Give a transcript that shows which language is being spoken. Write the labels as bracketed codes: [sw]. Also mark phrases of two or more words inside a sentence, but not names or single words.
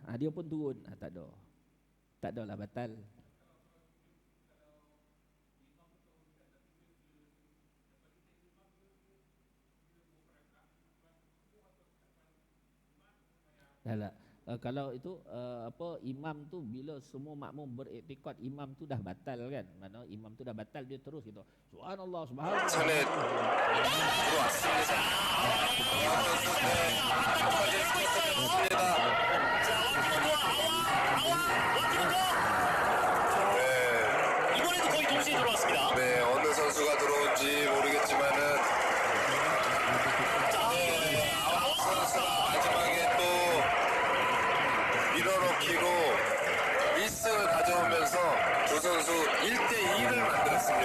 [ms] Dia pun turun. Tak ada. Tak ada lah, batal. Yalah. Kalau itu imam tu bila semua makmum beriktikad imam tu dah batal kan. Mana imam tu dah batal, dia terus gitu. [ar] Subhanallah, subhanallah. [ko] 전에 들어왔습니다. 이번에도 거의 동시에 들어왔습니다. 네, 어느 선수가 들어온지 모르겠지만은 선수가 마지막에 또 밀어넣기로 1승을 가져오면서 두 선수 1대2를 만들었습니다.